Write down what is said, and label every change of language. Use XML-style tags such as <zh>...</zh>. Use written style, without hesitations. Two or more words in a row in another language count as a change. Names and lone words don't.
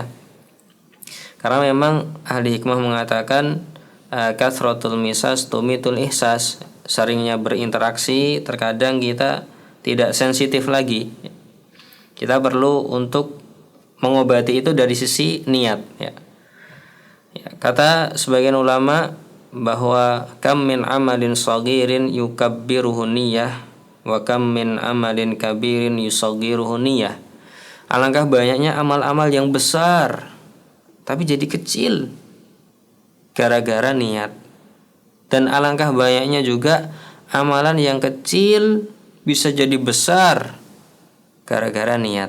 <id>Karena memang ahli hikmah mengatakan</id> <ar>كثرة المساس تميت الإحساس,</ar> <id>seringnya berinteraksi terkadang kita tidak sensitif lagi. Kita perlu untuk mengobati itu dari sisi niat ya. Kata sebagian ulama bahwa</id> <ar>كم من عمل صغير يكبره النية وكم من عمل كبير يصغره النية.</ar> <id>Alangkah banyaknya amal-amal yang besar tapi jadi kecil gara-gara niat, dan alangkah banyaknya juga amalan yang kecil bisa jadi besar gara-gara niat.</id>